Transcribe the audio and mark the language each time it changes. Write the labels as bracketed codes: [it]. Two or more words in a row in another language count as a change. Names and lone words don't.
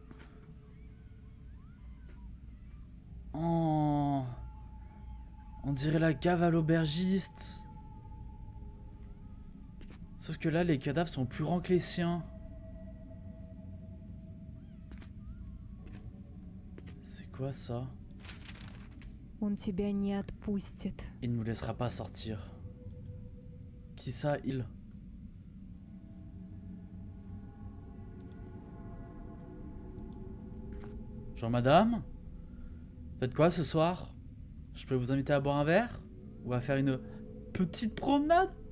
[fr] Oh. On dirait la cave à l'aubergiste. Sauf que là, les cadavres sont plus grands que les siens. C'est quoi ça? [ru] Он тебя не отпустит. [fr] Il ne nous laissera pas sortir. Qui ça, il? Genre madame? Faites quoi ce soir? Je peux vous inviter à boire un verre? Ou à faire une petite promenade?